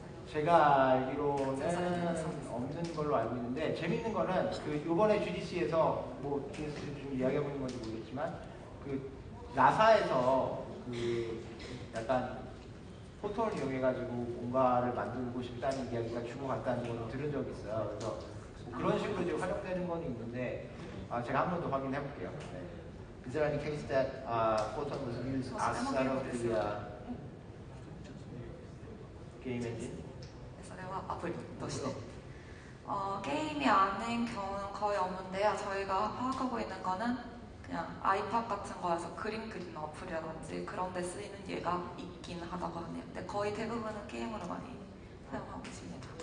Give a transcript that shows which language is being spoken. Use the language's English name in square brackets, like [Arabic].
[Korean] 제가 알기로는 없는 걸로 알고 있는데, 재밌는 거는 그 요번에 GDC에서 뭐 뒤에서 좀 이야기하고 있는 건지 모르겠지만 그 나사에서 그 약간 포털을 이용해가지고 뭔가를 만들고 싶다는 이야기가 주고받다는 걸 들은 적이 있어요. 그래서 뭐 그런 식으로 이제 활용되는 건 있는데 제가 한 번 더 확인해 볼게요. 네. [English] Is there any case that Photon was used outside of the game engine? [Japanese] それはアプリとして。 [Korean] 게임이 아닌 경우는 거의 없는데요. 저희가 파악하고 있는 거는 그냥 아이팟 같은 거에서 그림 그리는 어플이라든지 그런 데 쓰이는 예가 있긴 하다고 하네요. 근데 거의 대부분은 게임으로 많이 사용하고 있습니다.